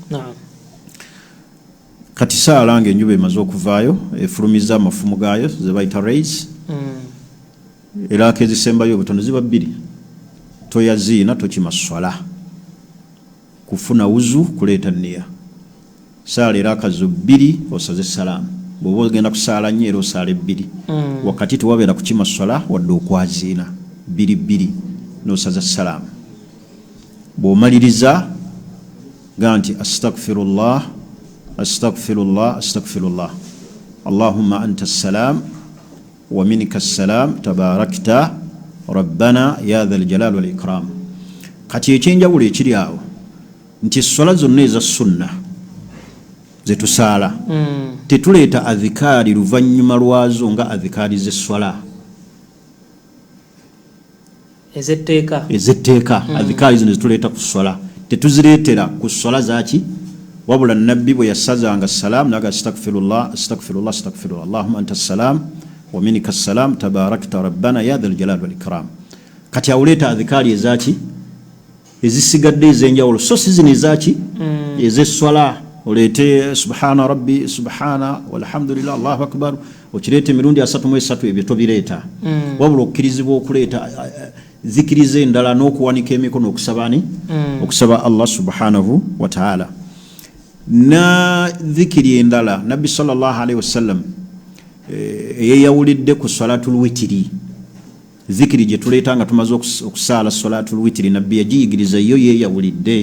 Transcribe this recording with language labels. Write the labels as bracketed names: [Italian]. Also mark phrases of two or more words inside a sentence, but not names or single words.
[Ganda] Kati saala ng'enjuba emaze okuvaayo efulumiza amafumu gaayo ze bayita rays, era akezisembayo obutono ziba bbiri, toyaziina tokima swala, kufuna wuzu, kuleeta nniya. Saala era akazo bbiri osaze salaamu, bw'oba ogenda kusaala nnyo era osaala ebbiri, wakati tewabeera kukima swala wadde okwaziina, bbiri n'osaza salaamu. Bw'omaliriza ga nti [Arabic] أستغفر الله اللهم أنت السلام ومنك السلام تباركت ربنا يا ذا الجلال والإكرام. [Ganda] Kati ekyenjawulo ekiri awo nti essola zonna eza sunna zetusaala tetuleeta adhikaari luvannyuma lwazo nga adhikaari z'essola ezetteeka adhikaari zino zetuleeta ku ssola tetuzireetera ku ssola zaki wabula nabbi bwe yasazanga salaam naga [Arabic] أستغفر الله أستغفر الله أستغفر الله اللهم أنت السلام ومنك السلام تباركت ربنا يا ذا الجلال والإكرام. [Ganda] Kati awuleeta adhikaari ezaki ezisigadde ez'enjawulo so si zino ezaki ez'essola olete [Arabic] سبحان ربي سبحان والحمد لله الله أكبر [Ganda] okirete mirundi 33 ebyo tobireeta wabula okkirizibwa okuleeta zikiriza endala n'okuwanika emikono okusabani okusaba [Arabic] الله سبحانه وتعالى. [Ganda] Na dhikiri endala nabbi [Arabic] صلى الله عليه وسلم [Ganda] yeyawulidde ku [Arabic] صلاة الوتر [Ganda] dhikiri gye tuleeta nga tumaze okusaala [Arabic] صلاة الوتر [Ganda] nabbi yagiyigiriza yo yeyawulidde.